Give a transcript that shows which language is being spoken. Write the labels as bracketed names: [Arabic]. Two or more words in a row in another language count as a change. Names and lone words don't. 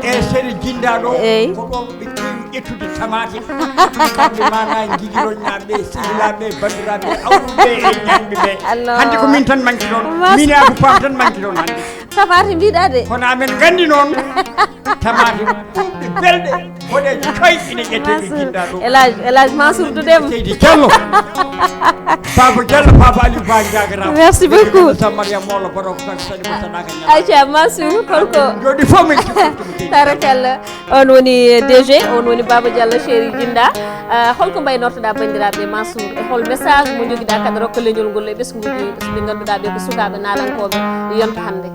[Fula] Chéri Djinda ɗo ko ɗon ɓe kewi ƴettude tamate kamɓe mana jijiloñaɓe sehilaɓe bandiraɓe awɗuɓe e ñamɓe ɓe hande ko min tan manki ɗon min e Abou Pam tan manki ɗon hande tamate mbiɗa de kono amen gandi noon tamate ɓe belɗe hoɗeji koy ine ƴetteɓe Djinda ɗo Elage Mansour Dudema Seydi Diallo Baba Diallo Baba Aliou Ba Diagra [French] merci beaucoup [Fula] sa Mariam Molo Baro ko tan sadi mo sanaka nyama acha Mansour holko jodi fo min tarakalla on woni DG on woni Baba Diallo Chéri Djinda holko mbaynortoɗa bandiraɓe Mansour e hol message mo joguiɗa kadi rokka leñol ngol e ɓesguji ɓe ganduɗa ɓe ko sukaɓe nalankoɓe yonta hande